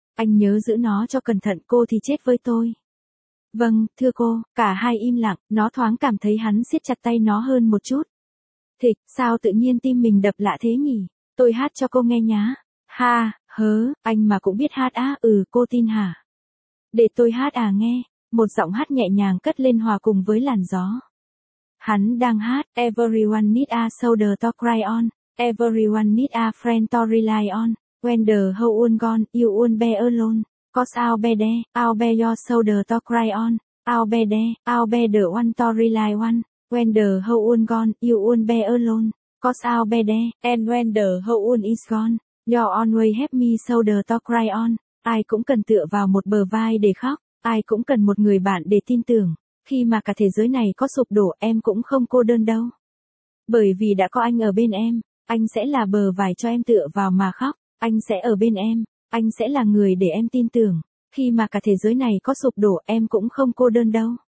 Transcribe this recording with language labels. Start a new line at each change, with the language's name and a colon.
Vietnamese: Anh nhớ giữ nó cho cẩn thận, cô thì chết với tôi. Vâng, thưa cô, cả hai im lặng, nó thoáng cảm thấy hắn siết chặt tay nó hơn một chút. Thịch, sao tự nhiên tim mình đập lạ thế nhỉ? Tôi hát cho cô nghe nhá. Ha, hớ, anh mà cũng biết hát á, ừ, cô tin hả? Để tôi hát à nghe. Một giọng hát nhẹ nhàng cất lên hòa cùng với làn gió. Hắn đang hát,
English: everyone need a shoulder to cry on, everyone need a friend to rely on, when the whole world gone, you won't be alone. Cause I'll be there, I'll be your shoulder to cry on, I'll be there, I'll be the one to rely on, when the whole world gone, you won't be alone. Cause I'll be there, and when the whole world is gone, you'll always have me shoulder to cry on.
Vietnamese: Ai cũng cần tựa vào một bờ vai để khóc, ai cũng cần một người bạn để tin tưởng. Khi mà cả thế giới này có sụp đổ, em cũng không cô đơn đâu. Bởi vì đã có anh ở bên em, anh sẽ là bờ vai cho em tựa vào mà khóc, anh sẽ ở bên em. Anh sẽ là người để em tin tưởng, khi mà cả thế giới này có sụp đổ em cũng không cô đơn đâu.